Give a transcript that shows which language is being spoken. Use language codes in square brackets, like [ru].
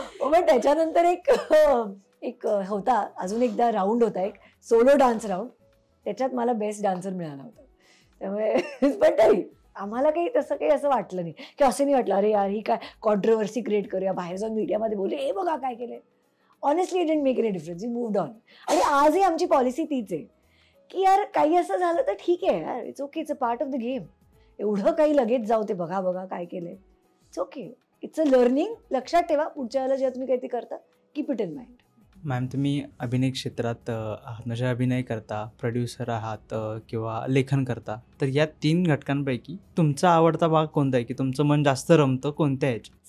[mr] पण त्याच्यानंतर एक होता अजून एकदा राऊंड होता एक सोलो डान्स राऊंड. त्याच्यात मला बेस्ट डान्सर मिळाला होता. त्यामुळे पण तरी आम्हाला काही तसं काही असं वाटलं नाही की असं नाही वाटलं अरे यार ही काय कॉन्ट्रोवर्सी क्रिएट करूया बाहेर जाऊन मीडियामध्ये बोलू हे बघा काय केलंय. [en] Honestly it didn't make any difference. We moved on. [mr] आणि आजही आमची पॉलिसी तीच आहे की यार काही असं झालं तर ठीक आहे यार [en] It's okay it's a part of the game. [mr] एवढं काही लगेच जाऊ ते बघा बघा काय केलंय [en] It's okay it's a learning. [mr] लक्षात ठेवा पुढच्या वेळेला जेव्हा तुम्ही काहीतरी करता [en] Keep it in mind. [mr] Ma'am तुम्ही अभिनय क्षेत्रात आहात म्हणजे अभिनय करता प्रोड्युसर आहात किंवा लेखन करता तर या 3 घटकांपैकी तुमचा आवडता भाग कोणता आहे की तुमचं मन जास्त रमतं कोणत्या ह्याच्यात?